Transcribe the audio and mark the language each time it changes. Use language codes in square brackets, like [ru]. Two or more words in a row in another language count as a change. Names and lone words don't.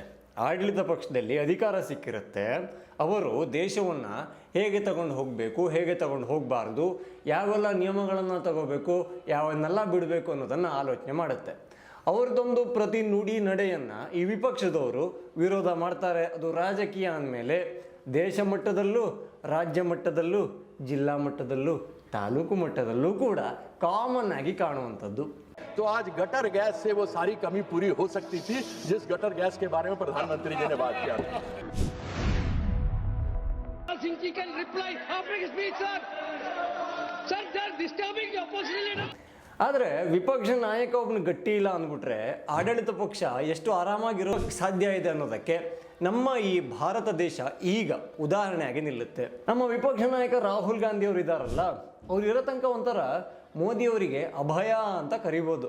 [kn] ಆಡಳಿತ ಪಕ್ಷದಲ್ಲಿ ಅಧಿಕಾರ ಸಿಕ್ಕಿರುತ್ತೆ, ಅವರು ದೇಶವನ್ನು ಹೇಗೆ ತಗೊಂಡು ಹೋಗಬೇಕು, ಹೇಗೆ ತಗೊಂಡು ಹೋಗಬಾರ್ದು, ಯಾವೆಲ್ಲ ನಿಯಮಗಳನ್ನು ತಗೋಬೇಕು, ಯಾವನ್ನೆಲ್ಲ ಬಿಡಬೇಕು ಅನ್ನೋದನ್ನು ಆಲೋಚನೆ ಮಾಡುತ್ತೆ. ಅವ್ರದ್ದೊಂದು ಪ್ರತಿ ನುಡಿ ನಡೆಯನ್ನು ಈ ವಿಪಕ್ಷದವರು ವಿರೋಧ ಮಾಡ್ತಾರೆ. ಅದು ರಾಜಕೀಯ ಅಂದಮೇಲೆ ದೇಶ ಮಟ್ಟದಲ್ಲೂ, ರಾಜ್ಯ ಮಟ್ಟದಲ್ಲೂ, ಜಿಲ್ಲಾ ಮಟ್ಟದಲ್ಲೂ, ತಾಲೂಕು ಮಟ್ಟದಲ್ಲೂ ಕೂಡ ಕಾಮನ್ ಆಗಿ ಕಾಣುವಂಥದ್ದು. [hi] तो आज गटर गैस से वो सारी कमी पूरी हो सकती थी जिस गटर गैस के बारे में प्रधानमंत्री जी ने बात किया. [en] Singh ji can reply after his speech, sir. Sir, they are disturbing the opposition leader. [kn] ಆದರೆ ವಿಪಕ್ಷ ನಾಯಕ ಒಬ್ಬನು ಗಟ್ಟಿ ಇಲ್ಲ ಅಂದ್ಬಿಟ್ರೆ ಆಡಳಿತ ಪಕ್ಷ ಎಷ್ಟು ಆರಾಮಾಗಿರೋಕ್ಕೆ ಸಾಧ್ಯ ಇದೆ ಅನ್ನೋದಕ್ಕೆ ನಮ್ಮ ಈ ಭಾರತ ದೇಶ ಈಗ ಉದಾಹರಣೆಯಾಗಿ ನಿಲ್ಲುತ್ತೆ. ನಮ್ಮ ವಿಪಕ್ಷ ನಾಯಕ ರಾಹುಲ್ ಗಾಂಧಿ ಅವರು ಇದ್ದಾರಲ್ಲ, ಅವ್ರು ಇರೋ ತನಕ ಒಂಥರ ಮೋದಿಯವರಿಗೆ ಅಭಯ ಅಂತ ಕರಿಬೋದು.